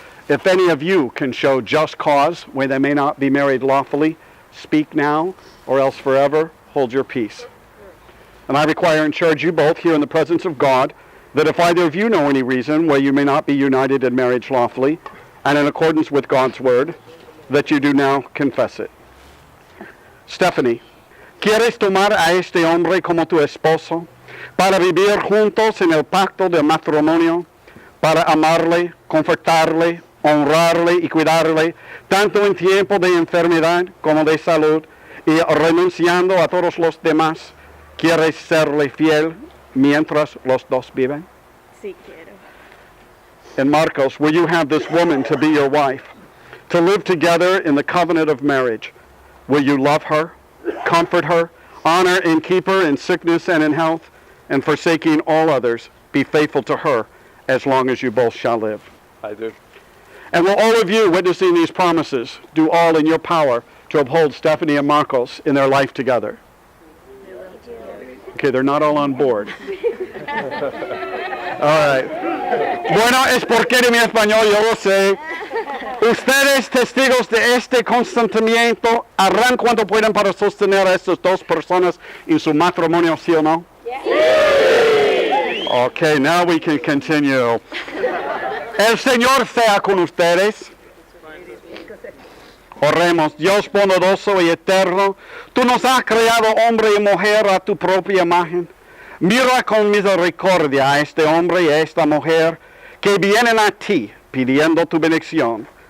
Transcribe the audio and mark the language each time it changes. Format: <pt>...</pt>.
<en>If any of you can show just cause where they may not be married lawfully, speak now, or else forever hold your peace. And I require and charge you both here in the presence of God that if either of you know any reason why you may not be united in marriage lawfully, and in accordance with God's word, that you do now confess it.</en> <es>Stephanie, ¿quieres tomar a este hombre como tu esposo para vivir juntos en el pacto de matrimonio, para amarle, confortarle, honrarle y cuidarle, tanto en tiempo de enfermedad como de salud, y renunciando a todos los demás, quieres serle fiel mientras los dos viven? Sí, quiero.</es> <en>And Marcos, will you have this woman to be your wife, to live together in the covenant of marriage? Will you love her, comfort her, honor and keep her in sickness and in health, and forsaking all others, be faithful to her as long as you both shall live? I do. And will all of you witnessing these promises do all in your power to uphold Stephanie and Marcos in their life together? Okay, they're not all on board. All right.</en> <es>Bueno, es porque de mi español yo lo sé. Ustedes, testigos de este consentimiento, harán cuanto puedan para sostener a estas dos personas en su matrimonio, ¿sí o no?</es> <en>Okay, now we can continue.</en> <es>El Señor sea con ustedes. Oremos. Dios bondadoso y eterno, tú nos has creado hombre y mujer a tu propia imagen. Mira con misericordia a este hombre y a esta mujer que vienen a ti pidiendo tu bendición.</es>